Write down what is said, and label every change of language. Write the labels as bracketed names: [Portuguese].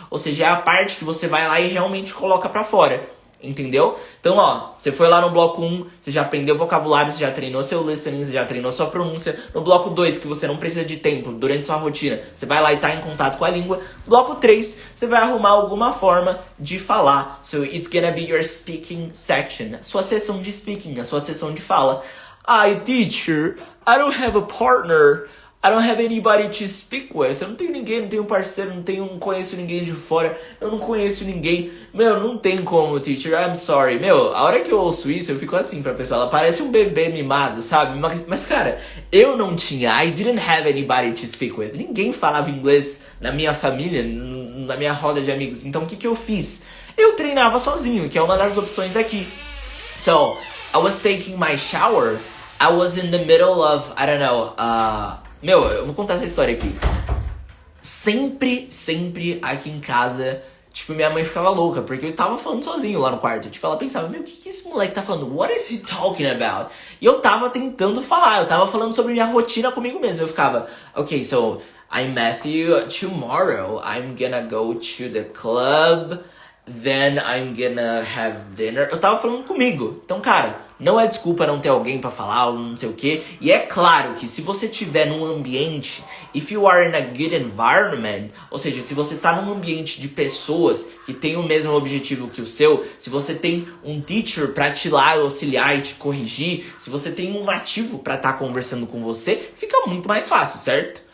[Portuguese] Ou seja, é a parte que você vai lá e realmente coloca pra fora. Entendeu? Então, ó, você foi lá no bloco 1, você já aprendeu vocabulário, você já treinou seu listening, você já treinou sua pronúncia. No bloco 2, que você não precisa de tempo durante sua rotina, você vai lá e tá em contato com a língua. Bloco 3, você vai arrumar alguma forma de falar. [English] So, it's gonna be your speaking section. [Portuguese] Sua sessão de speaking, a sua sessão de fala. [English] Ai, teacher, I don't have a partner. I don't have anybody to speak with. [Portuguese] Eu não tenho ninguém, não tenho parceiro, não conheço ninguém de fora. Eu não conheço ninguém. Meu, não tem como, teacher. [English] I'm sorry. [Portuguese] Meu, a hora que eu ouço isso, eu fico assim pra pessoa. Ela parece um bebê mimado, sabe? Mas cara, eu não tinha. [English] I didn't have anybody to speak with. [Portuguese] Ninguém falava inglês na minha família, na minha roda de amigos. Então, o que eu fiz? Eu treinava sozinho, que é uma das opções aqui. [English] So, I was taking my shower. I was in the middle of, I don't know, [Portuguese] Meu, eu vou contar essa história aqui. Sempre aqui em casa, tipo, minha mãe ficava louca, porque eu tava falando sozinho lá no quarto. Tipo, ela pensava, meu, o que esse moleque tá falando? [English] What is he talking about? [Portuguese] E eu tava tentando falar, eu tava falando sobre minha rotina comigo mesmo. Eu ficava, [English] okay, so, I'm Matthew, tomorrow I'm gonna go to the club, then I'm gonna have dinner. [Portuguese] Eu tava falando comigo. Então, cara, não é desculpa não ter alguém pra falar ou não sei o que. E é claro que se você tiver num ambiente, [English] if you are in a good environment, [Portuguese] ou seja, se você tá num ambiente de pessoas que têm o mesmo objetivo que o seu, se você tem um teacher pra te lá auxiliar e te corrigir, se você tem um nativo pra estar conversando com você, fica muito mais fácil, certo?